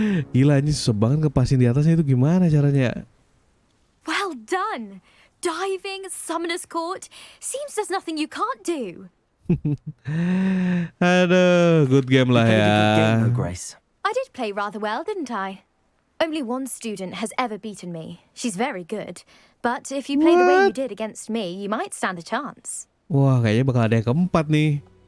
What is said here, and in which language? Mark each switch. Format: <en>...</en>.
<id>Gila, ini susah banget ngepasin di atasnya itu gimana caranya?</id> <en>Well done. Diving, Summoner's Court. Seems there's nothing you can't do.</en> <id>Aduh, good game lah</id> <en>Played</en> <id>ya.</id> <en>a good game though, Grace. I did play rather well, didn't I? Only one student has ever beaten me. She's very good. But if you play the way you did against me, you might stand a chance.</en> <id>Wah, kayaknya bakal ada yang keempat nih.</id>